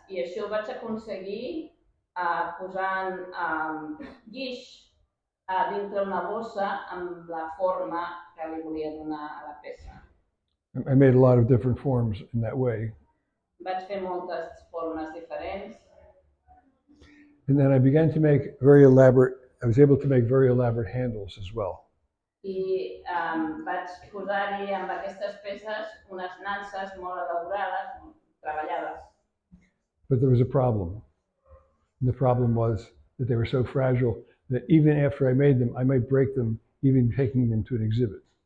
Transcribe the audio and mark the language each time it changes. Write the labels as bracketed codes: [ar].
[ca] I això ho vaig aconseguir posant guix dintre una bossa amb la forma que li volia donar a la peça. [en] I made a lot of different forms in that way. [ca] Vaig fer moltes formes diferents. [en] And then I began to make I was able to make very elaborate handles as well. [ca] I vaig posar-hi amb aquestes peces unes nanses molt elaborades, treballades. [en] But there was a problem. And the problem was that they were so fragile that even after I made them, I might break them, even taking them to an exhibit.